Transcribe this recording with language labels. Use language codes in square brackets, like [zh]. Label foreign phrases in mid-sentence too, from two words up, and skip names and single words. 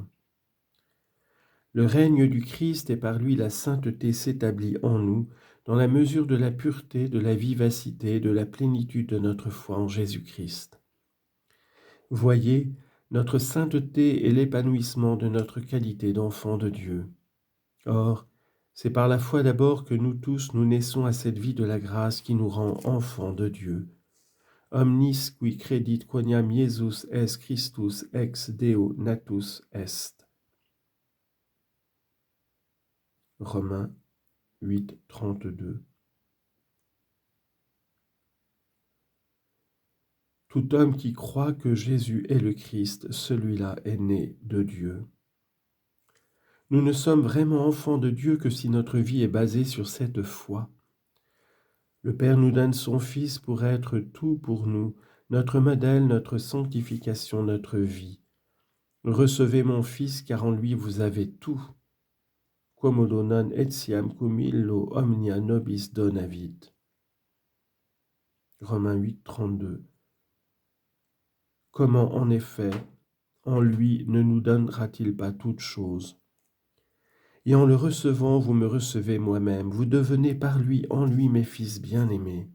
[fr] Le règne du Christ et par lui la sainteté s'établit en nous dans la mesure de la pureté, de la vivacité, de la plénitude de notre foi en Jésus-Christ. Voyez, notre sainteté est l'épanouissement de notre qualité d'enfant de Dieu. Or, c'est par la foi d'abord que nous tous nous naissons à cette vie de la grâce qui nous rend enfants de Dieu. [la] Omnis qui credit quoniam Iesus est Christus ex Deo natus est. [fr] Romains 8, 32. Tout homme qui croit que Jésus est le Christ, celui-là est né de Dieu. Nous ne sommes vraiment enfants de Dieu que si notre vie est basée sur cette foi. Le Père nous donne son Fils pour être tout pour nous, notre modèle, notre sanctification, notre vie. Recevez mon Fils, car en lui vous avez tout. [la] Quomodo non etiam cum illo omnia nobis donavit. [fr] Romains 8, 32. Comment, en effet, en lui ne nous donnera-t-il pas toutes choses? Et en le recevant, vous me recevez moi-même, vous devenez par lui, en lui, mes fils bien-aimés.